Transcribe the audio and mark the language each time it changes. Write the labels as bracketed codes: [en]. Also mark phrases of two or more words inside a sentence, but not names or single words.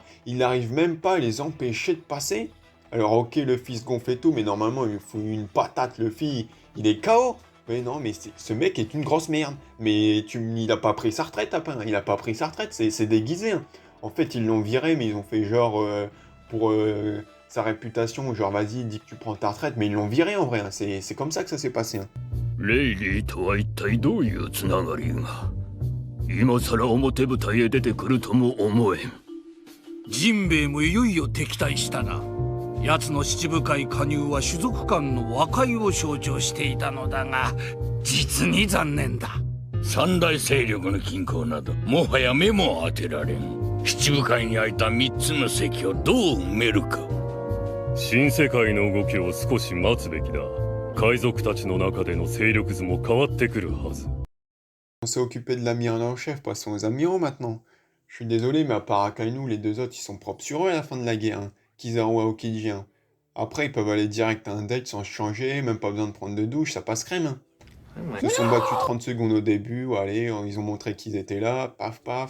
[fr] Il n'arrive même pas à les empêcher de passer. Alors ok, Luffy se gonfle et tout, mais normalement il faut une patate, Luffy, il est KO. Mais non, mais ce mec est une grosse merde. Mais il a pas pris sa retraite, après. Il a pas pris sa retraite, c'est déguisé. Hein. En fait, ils l'ont viré, mais ils ont fait genre pour sa réputation, genre vas-y, dis que tu prends ta retraite, mais ils l'ont viré en vrai. Hein. C'est comme ça que ça s'est passé. Hein. [ja] レイリーとは一体どういうつながりが今さら表舞台へ出てくるとも思えん。ジンベエもいよいよ敵対したな。奴の七部会加入は種族間の和解を象徴していたのだが、実に残念だ。三大勢力の均衡などもはや目も当てられん。七部会に空いた三つの席をどう埋めるか。新世界の動きを少し待つべきだ。海賊たちの中での勢力図も変わってくるはず。 [fr] On s'est occupé de l'amiral en chef, passons aux amiraux maintenant. Je suis désolé, mais à part Akainu, les deux autres, ils sont propres sur eux à la fin de la guerre. Hein. Kizaru et Aokiji. Hein. Après, ils peuvent aller direct à un date sans se changer, même pas besoin de prendre de douche, ça passe crème. Hein. Ils se sont battus 30 secondes au début, allez, ils ont montré qu'ils étaient là, paf paf.